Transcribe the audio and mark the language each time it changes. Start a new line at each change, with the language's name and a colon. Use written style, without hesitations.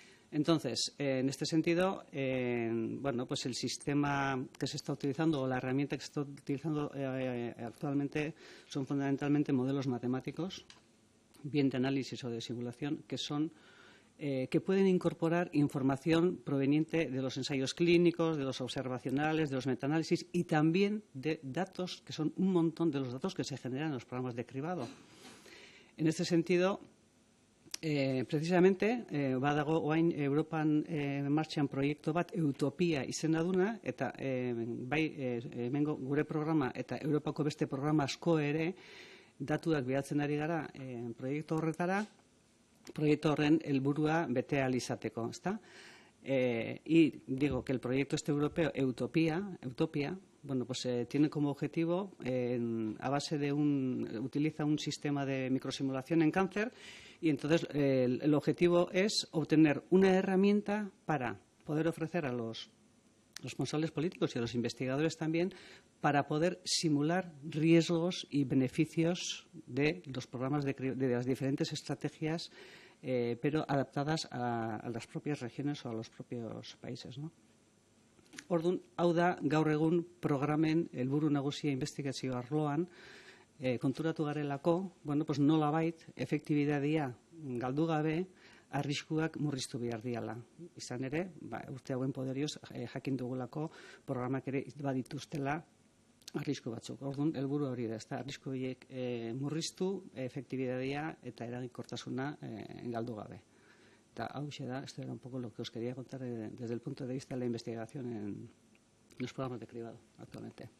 Spanish: Entonces, en este sentido, pues el sistema que se está utilizando o la herramienta que se está utilizando actualmente son fundamentalmente modelos matemáticos, bien de análisis o de simulación, que pueden incorporar información proveniente de los ensayos clínicos, de los observacionales, de los metaanálisis y también de datos, que son un montón de los datos que se generan en los programas de cribado. En este sentido, precisamente,
Basque: badago orain Europan martxan proiektu bat Utopia izena duna, eta hemengo gure programa eta Europako beste programa asko ere datuak bilatzen ari gara proiektu horretara, proiektu horren helburua bete ahal izateko, ezta?
Spanish: Y digo que el proyecto europeo Utopia, bueno, pues tiene como objetivo, a base de utiliza un sistema de microsimulación en cáncer, y entonces el objetivo es obtener una herramienta para poder ofrecer a los responsables políticos y a los investigadores también, para poder simular riesgos y beneficios de los programas de las diferentes estrategias, pero adaptadas a las propias regiones o a los propios países, ¿no?
Basque: Orduan, hau da gaur egun programen helburu nagusia investigazio arloan, konturatu garelako, bueno, pues nolabait efektibidadia galdu gabe arriskuak murriztu behar diala. Izan ere, urte hauen poderioz jakin dugulako programak ere badituztela arrisku batzuk. Orduan, helburu hori da, arrisku horiek murriztu, efektibidadia eta eraginkortasuna galdu gabe. Eta hau da,
Spanish: esto era un poco lo que os quería contar desde el punto de vista de la investigación en los programas de cribado actualmente.